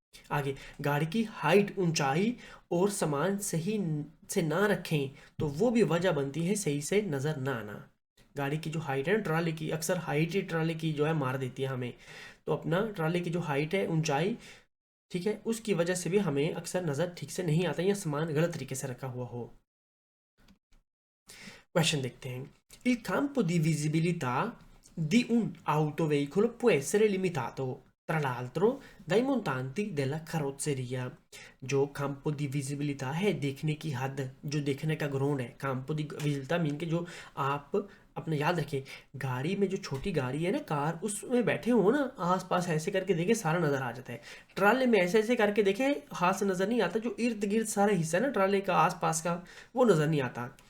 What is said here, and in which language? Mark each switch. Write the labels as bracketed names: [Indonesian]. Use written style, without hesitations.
[Hindi] आगे, गाड़ी की हाइट, ऊंचाई और सामान सही से ना रखें तो वो भी वजह बनती है सही से नज़र ना आना। गाड़ी की जो हाइट है ना ट्राली की, अक्सर हाइट ही ट्राली की जो है मार देती है हमें। तो अपना ट्राली की जो हाइट है, ऊंचाई, ठीक है, उसकी वजह से भी हमें अक्सर नज़र ठीक से नहीं आता या सामान गलत तरीके से रखा हुआ हो। Question देखते हैं। [Italian] Il campo di visibilità di un autoveicolo può essere limitato, tra l'altro, dai montanti della carrozzeria। [Hindi] जो campo di visibilità है, देखने की हद, जो देखने का ग्राउंड है, campo di visibilità मीन के जो आप अपने याद रखें, गाड़ी में जो छोटी गाड़ी है ना, कार, उसमें बैठे हो ना, आस पास ऐसे करके देखे सारा नज़र आ जाता है। ट्राले में ऐसे ऐसे करके देखे हाथ से नज़र नहीं आता, जो इर्द गिर्द सारा हिस्सा है ना ट्राले का आस पास का, वो नज़र नहीं आता।